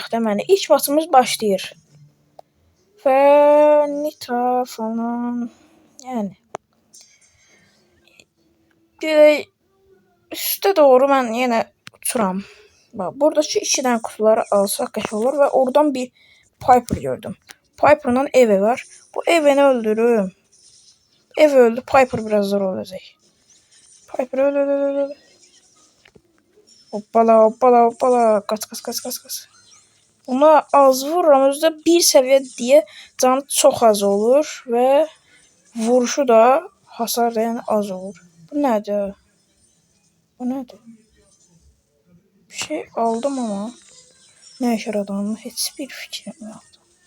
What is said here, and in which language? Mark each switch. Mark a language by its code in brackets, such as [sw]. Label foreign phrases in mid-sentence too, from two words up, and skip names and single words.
[az] Deməli ilk maçımız başlayır. Və Nita falan. Yəni görək üstə doğru mən yenə uçuram. Bax buradakı 2 dənə kutuları alsaq qəşəng olur və oradan bir Piper gördüm. Piper'la Eve var. Bu Eve'ni öldürürüm. Eve öldü. Piper biraz zor olacaq. Piper öldü. Hoppala. Kaç. Ona az vururam. Özdə bir səviyyə deyə canı çox az olur və vuruşu da hasar da yəni az olur. Bu nədir? Bir şey aldım ama nə işə yaradığını heç bir fikrim yoxdur.